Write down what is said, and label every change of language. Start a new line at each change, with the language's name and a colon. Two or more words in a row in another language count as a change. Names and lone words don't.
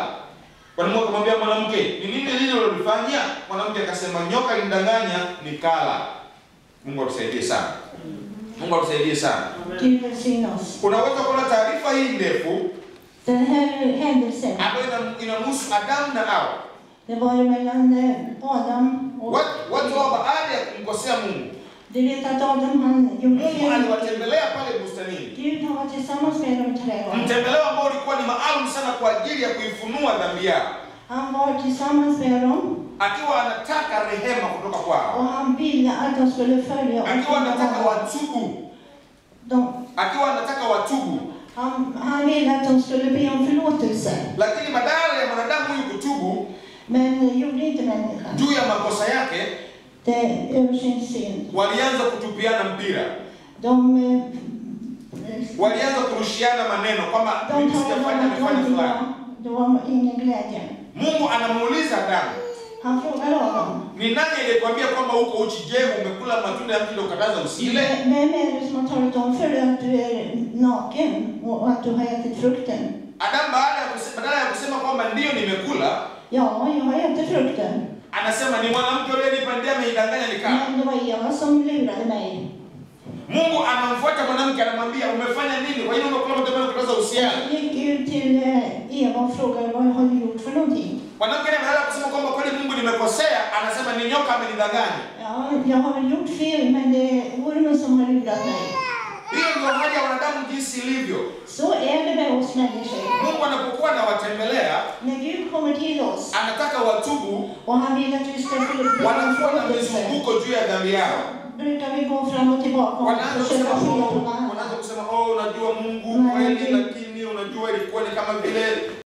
Swahili: Bwana Mungu akamwambia mwanamke, ni nini lile ulilofanya? Mwanamke akasema, nyoka alinidanganya nikala. Mungu atusaidie sana. Mungu atusaidie sana. Unaweza kuona taarifa hii ndefu ambayo inamhusu Adamu na Hawa.
Swedish: Det var ju mellan Adam och
Swahili: watu wa baada ya kumkosea Mungu.
Swedish: Du vet att Adam han gjorde fel.
Swahili: Mungu aliwatembelea pale bustanini.
Swedish: Gud har varit tillsammans med dem i trädgården.
Swahili: Mtembeleo ambao ulikuwa ni maalum sana kwa ajili ya kuifunua dhambi yao.
Swedish: Han var tillsammans med dem.
Swahili: Akiwa anataka rehema kutoka kwao.
Swedish: Och han ville att de skulle följa.
Swahili: Akiwa anataka watubu. Akiwa anataka watubu.
Swedish: Han ville att de skulle be om förlåtelse.
Swahili: Lakini badala ya mwanadamu huyu kutubu,
Swedish: men gjorde inte människan.
Swahili: Juu ya makosa yake,
Swedish: över sin synd.
Swahili: Walianza kutupiana mpira. Walianza kurushiana maneno kama mimi sijafanya nifanye fulani.
Swedish: Det var ingen glädje.
Swahili: Mungu anamuuliza Adamu.
Swedish: Han frågade Adam.
Swahili: Ni nani aliyekwambia kwamba uko uchi? Je, umekula matunda ya mti uliokataza usile?
Swedish: Vem är det som har talat om för dig att du är naken och att du har ätit frukten?
Swahili: Adam badala ya kusema kwamba ndio nimekula,
Swedish: ja, jag har ätit frukten.
Swahili: Anasema ni mwanamke aliyenipandia amenidanganya nikala.
Swedish: Men det var Eva som lurade mig.
Swahili: Mungu anamfuata mwanamke anamwambia umefanya nini? Kwa hiyo umekula matunda uliokataza usile.
Swedish: Gick ut till Eva och frågade vad har du gjort för någonting?
Swahili: Mwanamke anaanza kusema kwamba kweli Mungu nimekosea, anasema ni nyoka amenidanganya.
Swedish: Ja, jag har väl gjort fel, men det är ormen som har lurat mig.
Swahili: Hiyo ndio hali ya wanadamu jinsi ilivyo.
Swedish: Så är det med oss människor.
Swahili: Mungu anapokuwa anawatembelea,
Swedish: när Gud kommer till oss,
Swahili: anataka watubu,
Swedish: och han vill att vi ska
Swahili: wanakuwa na mizunguko juu ya dhambi yao.
Swedish: brukar vi gå fram och tillbaka och försöka skilja på varandra.
Swahili: Wanaanza kusema oh unajua Mungu kweli lakini unajua ilikuwa ni kama vile